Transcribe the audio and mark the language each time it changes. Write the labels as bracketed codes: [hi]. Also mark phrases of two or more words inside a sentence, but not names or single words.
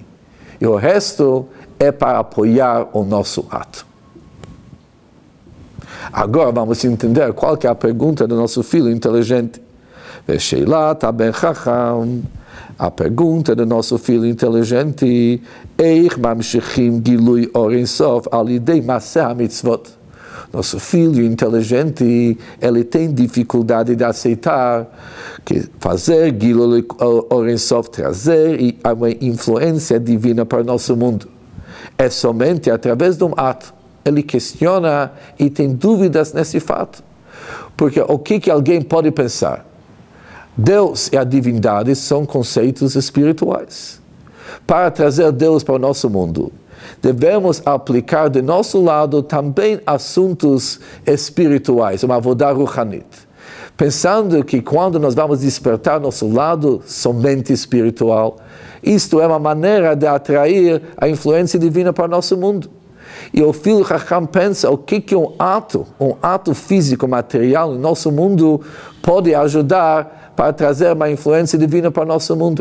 [pt] E o resto é para apoiar o nosso ato. Agora vamos entender qual que é a pergunta do nosso filho inteligente. [he] ושאלת הבן חכם. [pt] A pergunta do nosso filho inteligente. [he] איך ממשיכים גילוי אור אין סוף על ידי מעשה המצוות. [pt] Nosso filho inteligente, ele tem dificuldade de aceitar que fazer [he] גילוי אור אין סוף, [pt] trazer uma influência divina para o nosso mundo é somente através de um ato. Ele questiona e tem dúvidas nesse fato. Porque o que alguém pode pensar? Deus e a divindade são conceitos espirituais. Para trazer Deus para o nosso mundo, devemos aplicar de nosso lado também assuntos espirituais, uma [he] עבודה רוחנית. [pt] Pensando que quando nós vamos despertar nosso lado somente espiritual, isto é uma maneira de atrair a influência divina para o nosso mundo. E o filho Chacham pensa o que um ato físico, material em nosso mundo pode ajudar para trazer uma influência divina para o nosso mundo.